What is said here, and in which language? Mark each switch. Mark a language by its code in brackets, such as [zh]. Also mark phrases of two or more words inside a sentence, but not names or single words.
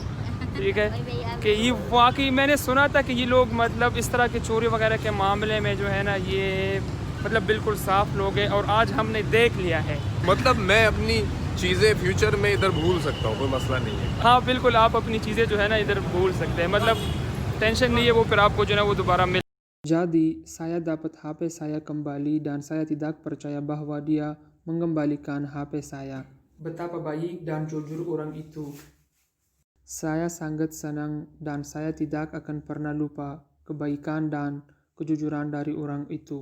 [ur] ٹھیک ہے کہ یہ واقعی میں نے سنا تھا کہ یہ لوگ مطلب اس طرح کے چوری وغیرہ کے معاملے میں جو ہے نا یہ مطلب بالکل صاف لوگ ہیں اور آج ہم نے دیکھ لیا ہے. مطلب میں اپنی چیزیں فیوچر میں ادھر بھول سکتا ہوں، کوئی مسئلہ نہیں ہے. ہاں بالکل، آپ اپنی چیزیں جو ہے نا ادھر بھول سکتے ہیں، مطلب ٹینشن نہیں ہے، وہ پھر آپ کو جو ہے نا وہ دوبارہ مل. [id] Jadi saya dapat HP saya kembali dan saya tidak percaya bahwa dia mengembalikan HP saya. Betapa baik dan jujur orang itu. Saya sangat senang dan saya tidak akan pernah lupa kebaikan dan kejujuran dari orang itu.